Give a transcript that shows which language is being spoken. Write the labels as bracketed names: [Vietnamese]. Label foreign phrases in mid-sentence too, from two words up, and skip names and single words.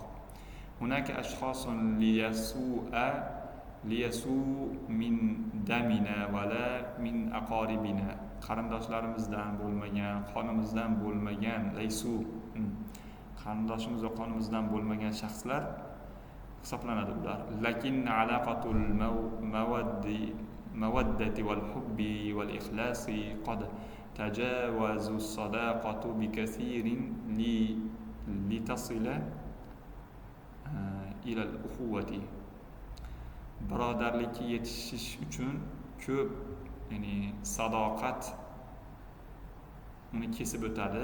[Arabic] هناك أشخاص ليسوا من دمنا ولا من أقاربنا. [Uzbek] Qarindoshlarimizdan bo'lmagan, qonimizdan bo'lmagan, laysu, qarindoshimiz va qonimizdan bo'lmagan shaxslar hisoblanadi ular. [Arabic] لكن علاقة المودة والحب والإخلاص قد تجاوزت الصداقة بكثير لتصل إلى الأخوة. [Uzbek] Birodarlikka yetishish uchun ko'p, ya'ni sadoqat uni kesib o'tadi.